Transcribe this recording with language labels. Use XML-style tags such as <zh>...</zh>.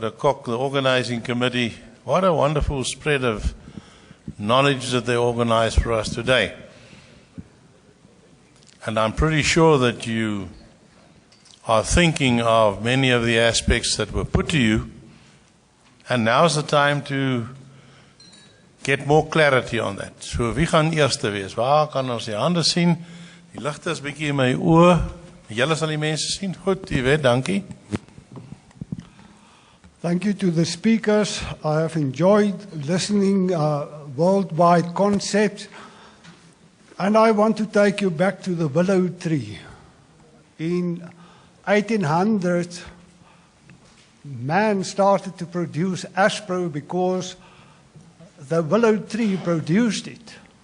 <en>de Kok, the organizing committee. What a wonderful spread of knowledge that they organized for us today. And I'm pretty sure that you are thinking of many of the aspects that were put to you. And now's the time to get more clarity on that.</en> <af>So wie gaan eerste wees? Waar kan ons die hande sien? Die ligte is bietjie in my oë. Julle sal die mense sien. Goed, jy weet, dankie.</af> <en>Thank you to the speakers. I have enjoyed listening worldwide concepts. And I want to take you back to the willow tree. In 1800, man started to produce aspro because the willow tree produced it.</en>